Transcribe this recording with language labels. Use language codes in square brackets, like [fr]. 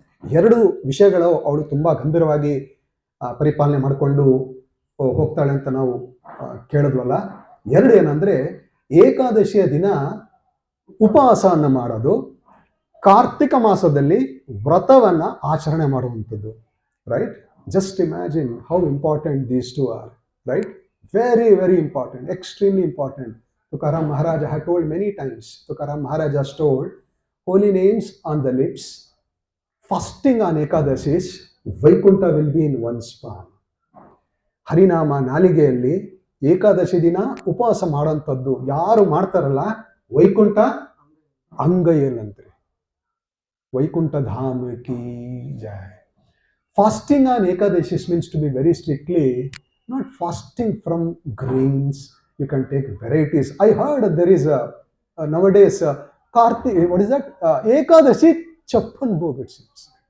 [kn] ಎರಡು ವಿಷಯಗಳು ಅವಳು ತುಂಬಾ ಗಂಭೀರವಾಗಿ ಪರಿಪಾಲನೆ ಮಾಡಿಕೊಂಡು ಹೋಗ್ತಾಳೆ ಅಂತ ನಾವು ಕೇಳಿದ್ವಲ್ಲ. ಎರಡು ಏನಂದ್ರೆ, ಏಕಾದಶಿಯ ದಿನ ಉಪವಾಸವನ್ನು ಮಾಡೋದು, ಕಾರ್ತಿಕ ಮಾಸದಲ್ಲಿ ವ್ರತವನ್ನ ಆಚರಣೆ ಮಾಡುವಂಥದ್ದು. [en] Right? Just imagine how important these two are, right? Very, very important, extremely important. Tukaram Maharaj had told many times. Tukaram Maharaj has told, holy names on the lips, fasting on Ekadashis, Vaikunta will be in one's palm. [kn] ಹರಿನಾಮ ನಾಲಿಗೆಯಲ್ಲಿ ಏಕಾದಶಿ ದಿನ ಉಪವಾಸ ಮಾಡೋಂಥದ್ದು ಯಾರು ಮಾಡ್ತಾರಲ್ಲ, ವೈಕುಂಠ ಅಂಗೈಯಲ್ಲಂತ್ರಿ. ವೈಕುಂಠ ಧಾಮ key Jaya. [en] Fasting on Ekadashis means to be very strictly not fasting from grains. You can take varieties. I heard there is nowadays Karthika, what is that? Ekadashi Chappan Bhog, it seems.